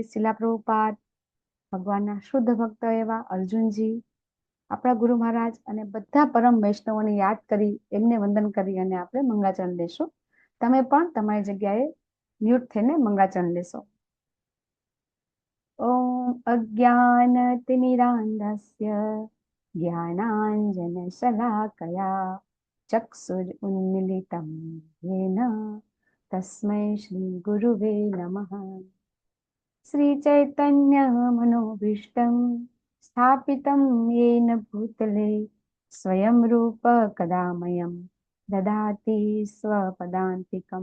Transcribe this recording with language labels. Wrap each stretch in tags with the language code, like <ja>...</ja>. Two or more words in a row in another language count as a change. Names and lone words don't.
<gu>શિલા પ્રભુપાદ, ભગવાનના શુદ્ધ ભક્ત એવા અર્જુનજી, આપણા ગુરુ મહારાજ અને બધા પરમ વૈષ્ણવોને યાદ કરી એમને વંદન કરી અને આપણે મંગળાચરણ લેશું. તમે પણ તમારી જગ્યાએ મ્યુટ થઈને મંગળાચરણ લેશો.</gu> <sa>ઓમ અજ્ઞાનતિમિરાંધસ્ય જ્ઞાનાંજનશલાકયા ચક્ષુરુન્મિલિतं येन तस्मै श्रीगुरुवे नमः। श्रीचैतन्यमनोभीष्टं स्थापितं येन भूतले स्वयं रूप कदा मह्यं ददाति स्वपदान्तिकं।</sa>